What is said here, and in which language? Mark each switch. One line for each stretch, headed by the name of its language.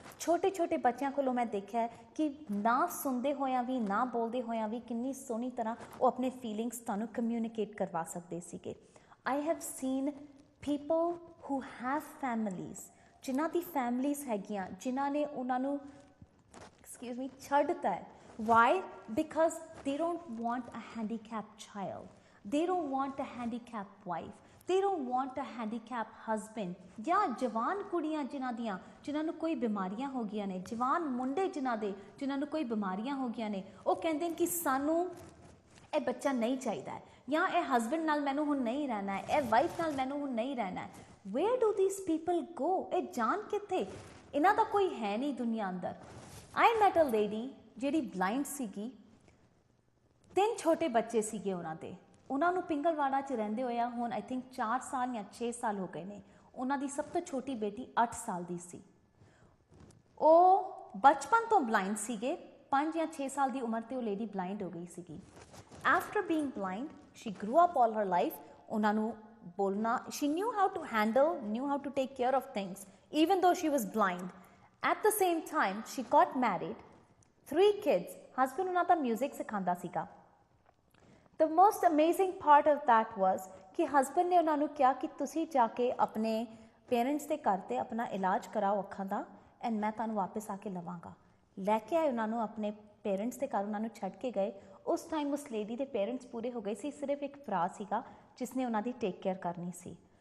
Punjabi: ਛੋਟੇ ਛੋਟੇ ਬੱਚਿਆਂ ਕੋਲੋਂ ਮੈਂ ਦੇਖਿਆ ਕਿ ਨਾ ਸੁਣਦੇ ਹੋਇਆਂ ਵੀ ਨਾ ਬੋਲਦੇ ਹੋਇਆਂ ਵੀ ਕਿੰਨੀ ਸੋਹਣੀ ਤਰ੍ਹਾਂ ਉਹ ਆਪਣੇ ਫੀਲਿੰਗਸ ਤੁਹਾਨੂੰ ਕਮਿਊਨੀਕੇਟ ਕਰਵਾ ਸਕਦੇ ਸੀਗੇ.
English: I have seen people who have families,
Punjabi: ਜਿਨ੍ਹਾਂ ਦੀ ਫੈਮਲੀਜ਼ ਹੈਗੀਆਂ, ਜਿਨ੍ਹਾਂ ਨੇ ਉਹਨਾਂ ਨੂੰ ਛੱਡਤਾ ਹੈ.
English: Why? Because they don't want a handicapped child. They don't want a handicapped wife. They don't want a handicapped husband.
Punjabi: ਜਾਂ ਜਵਾਨ ਕੁੜੀਆਂ ਜਿਨ੍ਹਾਂ ਨੂੰ ਕੋਈ ਬਿਮਾਰੀਆਂ ਹੋ ਗਈਆਂ ਨੇ, ਜਵਾਨ ਮੁੰਡੇ ਜਿਨ੍ਹਾਂ ਨੂੰ ਕੋਈ ਬਿਮਾਰੀਆਂ ਹੋ ਗਈਆਂ ਨੇ, ਉਹ ਕਹਿੰਦੇ ਨੇ ਕਿ ਸਾਨੂੰ ਇਹ ਬੱਚਾ ਨਹੀਂ ਚਾਹੀਦਾ ਹੈ ਜਾਂ ਇਹ ਹਸਬੈਂਡ ਨਾਲ ਮੈਨੂੰ ਹੁਣ ਨਹੀਂ ਰਹਿਣਾ ਹੈ, ਇਹ ਵਾਈਫ ਨਾਲ ਮੈਨੂੰ ਹੁਣ ਨਹੀਂ ਰਹਿਣਾ ਹੈ.
English: Where do these people go?
Punjabi: ਇਹ ਜਾਣ ਕਿੱਥੇ? ਇਹਨਾਂ ਦਾ ਕੋਈ ਹੈ ਨਹੀਂ ਦੁਨੀਆ ਅੰਦਰ.
English: I met a lady
Punjabi: ਜਿਹੜੀ ਬਲਾਈਂਡ ਸੀਗੀ, 3 ਛੋਟੇ ਬੱਚੇ ਸੀਗੇ ਉਹਨਾਂ ਦੇ. ਉਹਨਾਂ ਨੂੰ ਪਿੰਗਲਵਾੜਾ 'ਚ ਰਹਿੰਦੇ ਹੋਇਆ ਹੁਣ
English: I think
Punjabi: 4 ਸਾਲ ਜਾਂ 6 ਸਾਲ ਹੋ ਗਏ ਨੇ. ਉਹਨਾਂ ਦੀ ਸਭ ਤੋਂ ਛੋਟੀ ਬੇਟੀ 8 ਸਾਲ ਦੀ ਸੀ. ਉਹ ਬਚਪਨ ਤੋਂ ਬਲਾਈਂਡ ਸੀਗੇ, 5 ਜਾਂ 6 ਸਾਲ ਦੀ ਉਮਰ 'ਤੇ ਉਹ ਲੇਡੀ ਬਲਾਈਂਡ ਹੋ ਗਈ ਸੀਗੀ.
English: After being blind, she grew up all her life.
Punjabi: ਉਹਨਾਂ ਨੂੰ ਬੋਲਣਾ,
English: she knew how to handle, knew how to take care of things, even though she was blind. At the same time, she got married, 3 kids.
Punjabi: Husband ਉਹਨਾਂ ਦਾ music ਸਿਖਾਉਂਦਾ ਸੀਗਾ.
English: The most amazing part of that was
Punjabi: ਕਿ husband ਨੇ ਉਹਨਾਂ ਨੂੰ ਕਿਹਾ ਕਿ ਤੁਸੀਂ ਜਾ ਕੇ ਆਪਣੇ parents ਦੇ ਘਰ 'ਤੇ ਆਪਣਾ ਇਲਾਜ ਕਰਾਓ ਅੱਖਾਂ ਦਾ and ਮੈਂ ਤੁਹਾਨੂੰ ਵਾਪਸ ਆ ਕੇ ਲਵਾਂਗਾ. ਲੈ ਕੇ ਆਏ ਉਹਨਾਂ ਨੂੰ ਆਪਣੇ parents ਦੇ ਘਰ, ਉਹਨਾਂ ਨੂੰ ਛੱਡ ਕੇ ਗਏ. ਉਸ ਟਾਈਮ ਉਸ ਲੇਡੀ ਦੇ parents ਪੂਰੇ ਹੋ ਗਏ ਸੀ, ਸਿਰਫ ਇੱਕ ਭਰਾ ਸੀਗਾ ਜਿਸਨੇ ਉਹਨਾਂ ਦੀ ਟੇਕ ਕੇਅਰ ਕਰਨੀ ਸੀ.